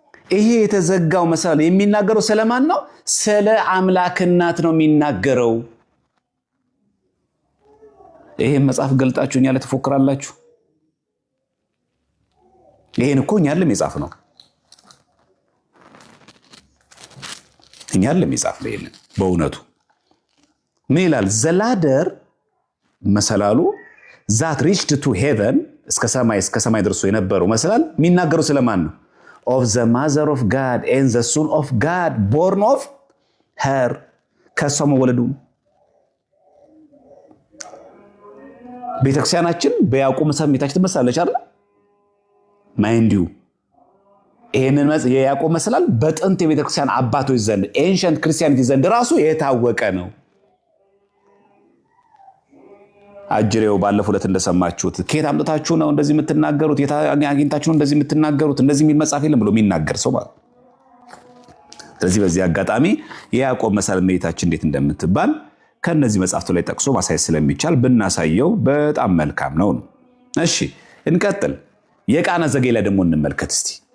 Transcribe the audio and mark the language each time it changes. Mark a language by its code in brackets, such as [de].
[am] ይሄ የተዘጋው መሰላል የሚናገረው ስለማን ነው? ስለ አምላክ እናት ነው የሚናገረው። ይሄ መጽሐፍ ገልጣችሁ እኛ ለተፎክራላችሁ። ይሄን እኮ እኛ አይደለም የጻፍ ነው፣ እኛ አይደለም የጻፍ ነው። ይሄን በእውነቱ ምን ይላል? [en] the ladder [am] መሰላሉ [en] that reached to heaven [am] እስከ ሰማይ ደርሶ የነበረው መሰላል የሚናገረው ስለማን ነው? [en] of the mother of God and the son of God born of her [am] ከሷ መወለዱ። ቤተክርስቲያናችን በያዕቆብ መሰላል እመቤታችን ትመስላለች አይደል? ማይንዲው ይሄንን የያዕቆብ መሰላል በጥንት የቤተክርስቲያን አባቶች ዘንድ ኤንሸንት ክርስቲያኒቲ ዘንድ ራሱ የታወቀ ነው። አጅሬው ባለፈው ዕለት እንደሰማችሁት ከየት አምጥታችሁ ነው እንደዚህ የምትናገሩት? የት አግኝታችሁ ነው እንደዚህ የምትናገሩት? እንደዚህ የሚል መጽሐፍ የለም ብሎ የሚናገር ሰው ማለት። ስለዚህ በዚህ አጋጣሚ የያዕቆብ መሰላል እመቤታችን እንዴት እንደምትባል ከነዚህ መጽሐፍቱ ላይ ጠቅሶ ማሳየት ስለሚቻል ብናሳየው በጣም መልካም ነው። እሺ እንቀጥል። የቃና ዘገሊላ ደግሞ እንመልከት እስቲ።